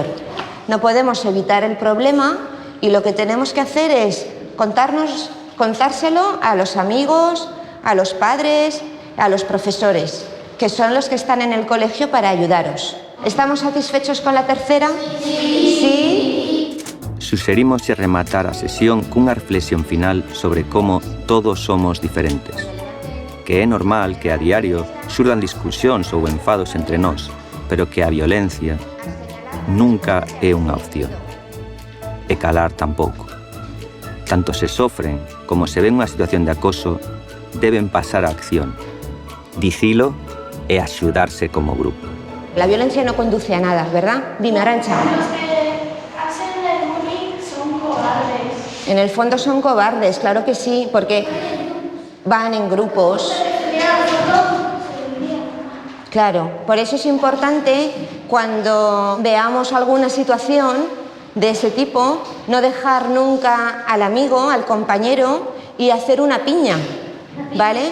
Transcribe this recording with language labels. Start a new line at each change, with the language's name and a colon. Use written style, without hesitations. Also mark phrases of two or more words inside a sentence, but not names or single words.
Spanish: No podemos evitar el problema y lo que tenemos que hacer es contárselo a los amigos, a los padres, a los profesores, que son los que están en el colegio para ayudaros. ¿Estamos satisfechos con la tercera? Sí.
Galician: Suxerimos rematar a sesión cunha reflexión final sobre como todos somos diferentes. Que é normal que a diario xurdan discusións ou enfados entre nós, pero que a violencia nunca é unha opción. E calar tampouco. Tanto se sofren como se ven unha situación de acoso, deben pasar a acción. Dicilo e axudarse como grupo.
Spanish: La violencia no conduce a nada, ¿verdad? Dime, Arantxa. Los que hacen el bullying son cobardes. En el fondo son cobardes, claro que sí, porque van en grupos. Claro, por eso es importante cuando veamos alguna situación de ese tipo, no dejar nunca al amigo, al compañero y hacer una piña, ¿vale?